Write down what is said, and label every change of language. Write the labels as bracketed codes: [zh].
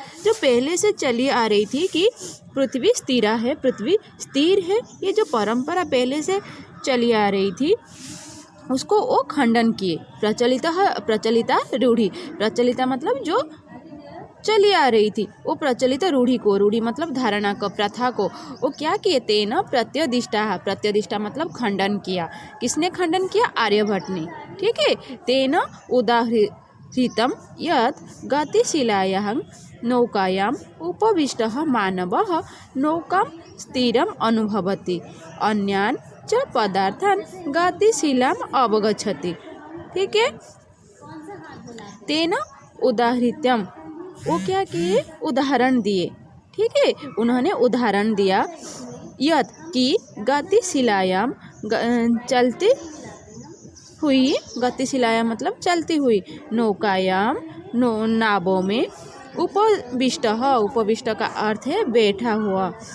[hi] जो पहले से चली आ रही थी कि पृथ्वी स्थिरा है, पृथ्वी स्थिर है, ये जो परंपरा पहले से चली आ रही थी उसको वो खंडन किए। प्रचलिता रूढ़ि, प्रचलिता मतलब जो चली आ रही थी, वो प्रचलित रूढ़ि को, रूढ़ि मतलब धारणा को, प्रथा को, वो क्या किए? [sa] तेन प्रत्यदिष्टा, [hi] प्रत्यदिष्टा मतलब खंडन किया। किसने खंडन किया? आर्यभट्ट ने। ठीक है, [sa] तेन उदाहृतम यत् गतिशीलायां नौकायां उपविष्टः मानवः नौकां स्थिरम् अनुभवति अन्यान् च पदार्थान् गतिशीलाम् अवगच्छति। [hi] ठीक है, [sa] तेन उदाहृतम, [hi] वो क्या किए? उदाहरण दिए। ठीक है, उन्होंने उदाहरण दिया यत् कि गतिशीलायां, चलती हुई, गतिशीलायां मतलब चलती हुई, नौकायां नावों में, उपविष्ट, उपविष्ट का अर्थ है बैठा हुआ।